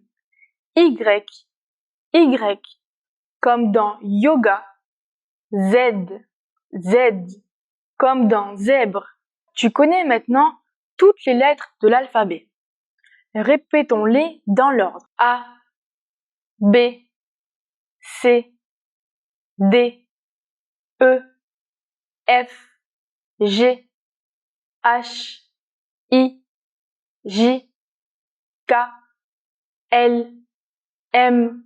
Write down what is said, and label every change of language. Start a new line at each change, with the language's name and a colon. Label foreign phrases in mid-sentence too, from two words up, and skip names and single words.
French: Y, Y, comme dans yoga. Z, Z, comme dans zèbre. Tu connais maintenant toutes les lettres de l'alphabet. Répétons-les dans l'ordre. A, B, C, D, E, F, G, H, I, J, K, L, M,